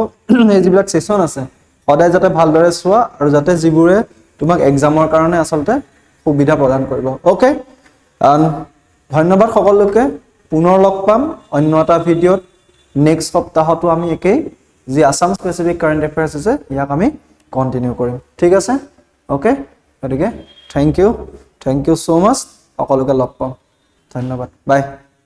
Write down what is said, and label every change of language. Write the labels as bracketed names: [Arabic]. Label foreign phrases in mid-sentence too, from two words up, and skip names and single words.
[Assamese] এই যিবিলাক সেশন আছে সদায় যাতে ভালদৰে চোৱা আৰু যাতে যিবোৰে তোমাক এক্সামৰ কাৰণে আচলতে সুবিধা প্ৰদান কৰিব ওকে ধন্যবাদ সকলোকে পুনৰ লগ পাম অন্য এটা ভিডিঅত নেক্সট সপ্তাহতো আমি একেই যি আসাম [English] specific current affairs [Assamese] আছে ইয়াক আমি কন্টিনিউ কৰিম ঠিক আছে ওকে গতিকে [English] thank you so much [Assamese] সকলোকে লগ পাম ধন্যবাদ বাই